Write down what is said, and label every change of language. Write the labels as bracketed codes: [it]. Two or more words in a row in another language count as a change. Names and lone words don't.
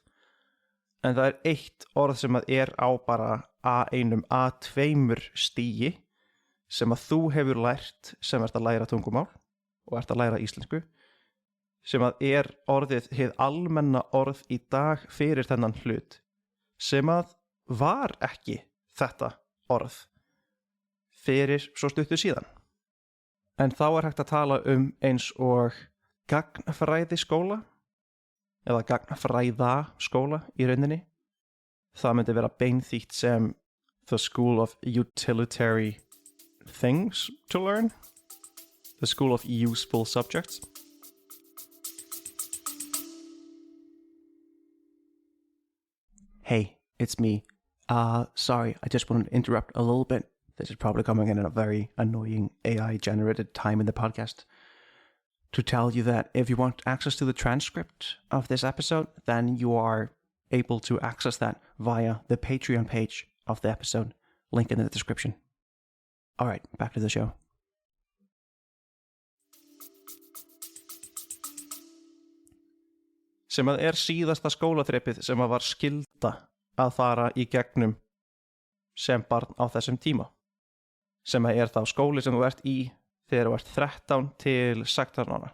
[is] En það er eitt orð sem að er á bara A1, A2 stigi sem að þú hefur lært sem ert að læra tungumál og ert að læra íslensku, sem að er orðið hið almenna orð í dag fyrir þennan hlut, sem að var ekki þetta orð fyrir svo stuttu síðan. En þá er hægt að tala eins og gagnfræðiskóla eða gagnfræðaskóla í rauninni. Það myndi vera beinþýtt sem [en] the school of utilitarian things to learn, the school of useful subjects. Hey, it's me. Sorry, I just wanted to interrupt a little bit. This is probably coming in at a very annoying AI-generated time in the podcast. To tell you that if you want access to the transcript of this episode, then you are able to access that via the Patreon page of the episode, link in the description. All right, back to the show. [is] Sem að síðasta skólaþrepið sem að var skylda að fara í gegnum sem barn á þessum tíma. Sem að þá skóli sem þú ert í þegar þú ert 13 til 16 ára.